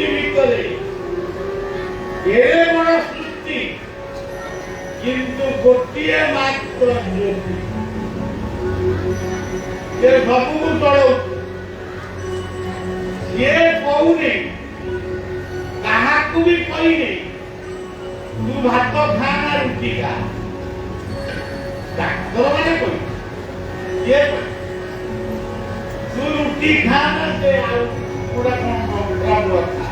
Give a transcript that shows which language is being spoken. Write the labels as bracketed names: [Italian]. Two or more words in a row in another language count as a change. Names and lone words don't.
[Odia] ଭିତରେ ଏଡ଼େ ବଡ଼ ସୃଷ୍ଟି, କିନ୍ତୁ ଗୋଟିଏ ମାତ୍ର ଜ୍ୟୋତି ସେ ସବୁକୁ ଚଳଉଛି। ସିଏ କହୁନି, କାହାକୁ ବି କହିନି ତୁ ଭାତ ଖା ନା ରୁଟି ଖା। ଡାକ୍ତର ମାନେ କହିବେ, କିଏ କହିବେ ତୁ ରୁଟି ଖା ନା ସେ ଆଉ କୋଉଟା କଣ ଖା।